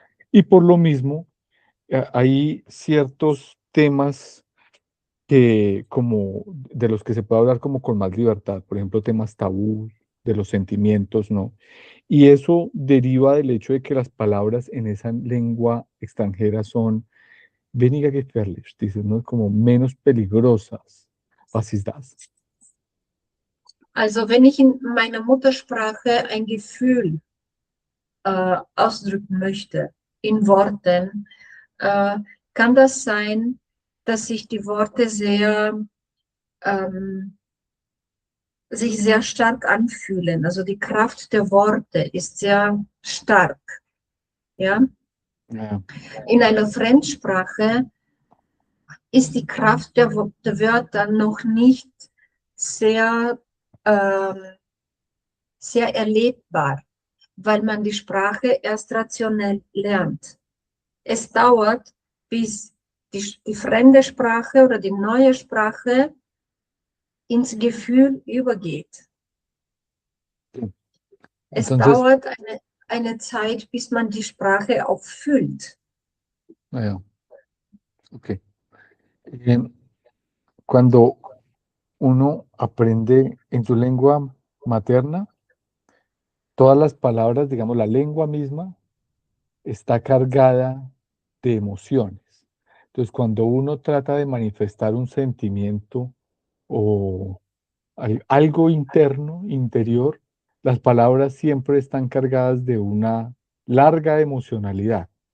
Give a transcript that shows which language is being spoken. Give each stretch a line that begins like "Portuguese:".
Spanish: Y por lo mismo, hay ciertos temas como de los que se puede hablar como con más libertad, por ejemplo, temas tabú, de los sentimientos, ¿no? Y eso deriva del hecho de que las palabras en esa lengua extranjera son
German: weniger gefährlich,
Spanish: dices, ¿no? Como menos peligrosas.
German: Was ist das? Also wenn ich in meiner Muttersprache ein Gefühl ausdrücken möchte in Worten, kann das sein, dass sich die Worte sich sehr stark anfühlen. Also die Kraft der Worte ist sehr stark. Ja? Ja. In einer Fremdsprache ist die Kraft der Wörter noch nicht sehr, sehr erlebbar, weil man die Sprache erst rationell lernt. Es dauert, bis die fremde Sprache oder die neue Sprache ins Gefühl übergeht. Es
Spanish: Entonces,
German: dauert eine Zeit, bis man die Sprache auch fühlt.
Spanish: ja, okay. Cuando uno aprende en su lengua materna, todas las palabras, digamos, la lengua misma está cargada de emociones. Entonces, cuando uno trata de manifestar un sentimiento o algo interno, interior, las palabras siempre están cargadas de una larga emocionalidad.